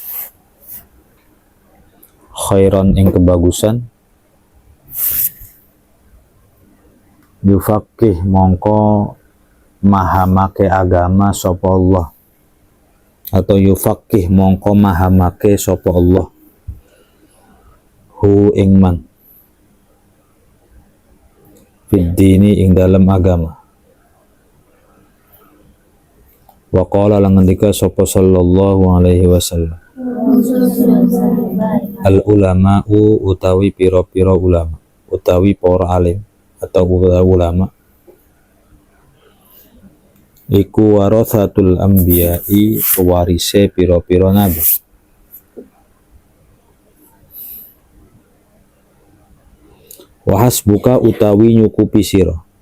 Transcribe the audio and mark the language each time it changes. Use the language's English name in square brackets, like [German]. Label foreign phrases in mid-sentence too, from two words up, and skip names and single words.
[Javanese] khairan ing kebagusan, yufaqih mongko mahamake agama sapa Allah, atau yufaqih mongko mahamake sapa Allah hu ing man [Arabic] fid dini [Javanese] ing dalam agama. [Arabic] Wa qala [Javanese] lan ngendika sapa [Arabic] sallallahu alaihi wasallam, al ulama'u [Javanese] utawi pira-pira ulama, utawi para alim atau ulama iku [Arabic] warathatul anbiya'i, [Javanese] pewarise pira-pira nabi. [Arabic] Wa hasbuka [Javanese] utawi nyukupi sira